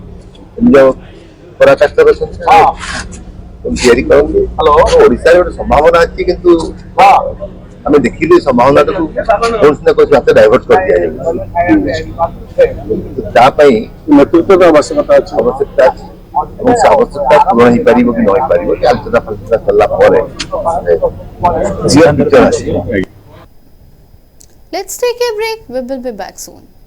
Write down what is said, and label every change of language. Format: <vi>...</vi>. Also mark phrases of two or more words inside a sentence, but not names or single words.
<or>ନିଜ ପରାକାଷ୍ଠା କରିଛନ୍ତି ତିଆରି କରନ୍ତି ଓଡ଼ିଶାରେ ଗୋଟେ ସମ୍ଭାବନା ଅଛି କିନ୍ତୁ ଆମେ ଦେଖିଲେ ସମ୍ଭାବନାଟାକୁ କୌଣସି ନା କୌଣସି ହାତରେ ଡାଇଭର୍ଟ କରିଦିଆଯାଉଛି ତା ପାଇଁ ନେତୃତ୍ୱର ଆବଶ୍ୟକତା ଅଛି ଏବଂ ସେ ଆବଶ୍ୟକତା ପୂରଣ ହେଇପାରିବ କି ନ ହେଇପାରିବ କି ଆଲୋଚନା ଫାଲୋଚନା କଲା ପରେ ଆସିବ।</or> <en>Let's take a break. We will be back soon.</en>